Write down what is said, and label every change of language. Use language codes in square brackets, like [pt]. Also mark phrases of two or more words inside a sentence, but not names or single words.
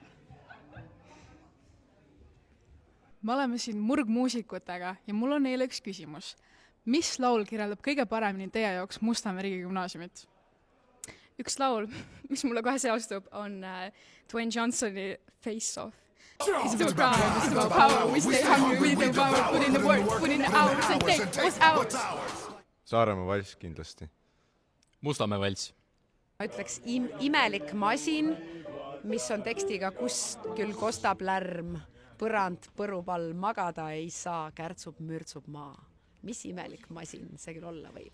[et] Me oleme siin murgmuusikutega ja mul on neile üks küsimus. Mis laul kirjeldab kõige paremini teie jaoks Mustamäe riigigümnaasiumit? Üks laul, mis mulle kohe seostub, on Dwayne Johnsoni Face Off. [en] It's about pride, it's about power. We stay hungry, we stay power. Put in the work, put in the hours and take what's ours. [et] Saaremaa valss kindlasti. Mustamäe valss. Ma ütleks imelik masin, mis on tekstiga, kust küll kostab lärm. Põrand, põrupall, magada ei saa, kärtsub, mürtsub maa. Mis imelik masin see küll olla võib?